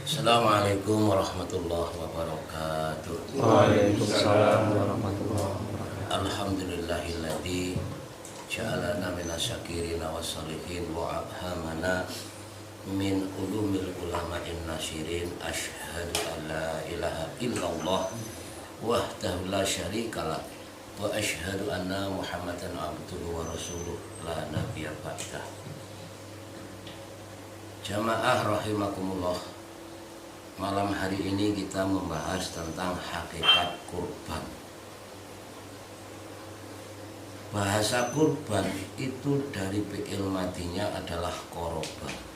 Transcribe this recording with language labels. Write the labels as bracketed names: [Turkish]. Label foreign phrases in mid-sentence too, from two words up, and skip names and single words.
[Arabic] السلام عليكم ورحمة الله وبركاته. وعليكم السلام ورحمة الله وبركاته. الحمد لله الذي جعلنا من الشاكرين والصالحين وأبهمنا من علوم العلماء ناصرين. أشهد أن لا إله إلا الله وحده لا شريك له وأشهد أن محمدا عبده ورسوله لا نبي بعده. [Indonesian] Jamaah rahimakumullah, malam hari ini kita membahas tentang hakikat kurban. Bahasa kurban itu dari fi'il madinya adalah koroba.